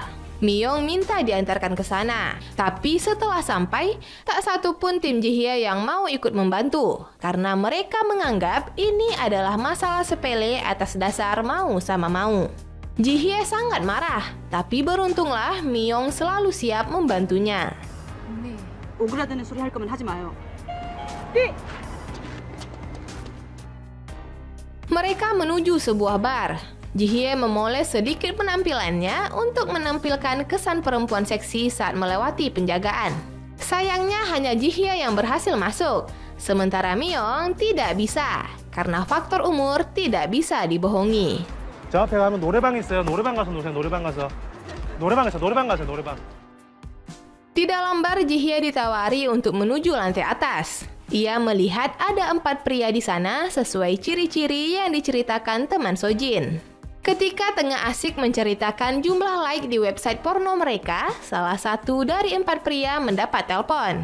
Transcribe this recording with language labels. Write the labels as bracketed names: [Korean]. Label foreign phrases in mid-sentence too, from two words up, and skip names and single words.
[Indonesian] Miyong minta diantarkan ke sana, tapi setelah sampai, tak satu pun tim Ji Hye yang mau ikut membantu, karena mereka menganggap ini adalah masalah sepele atas dasar mau sama mau. Ji Hye sangat marah, tapi beruntunglah Miyong selalu siap membantunya. [Korean] 언니. 오그라드는 소리 할 거면 하지 마요. [Indonesian] Mereka menuju sebuah bar. Ji Hye memoles sedikit penampilannya untuk menampilkan kesan perempuan seksi saat melewati penjagaan. Sayangnya hanya Ji Hye yang berhasil masuk, sementara Miyong tidak bisa, karena faktor umur tidak bisa dibohongi. [Korean] 저 앞에 가면 노래방 있어요. 노래방 가서 노세요. 노래방 가서. 노래방 가세요. 노래방. [Indonesian] Di dalam bar, Ji Hye ditawari untuk menuju lantai atas. Ia melihat ada 4 pria di sana sesuai ciri-ciri yang diceritakan teman Sojin. Ketika tengah asik menceritakan jumlah like di website porno mereka, salah satu dari 4 pria mendapat telepon.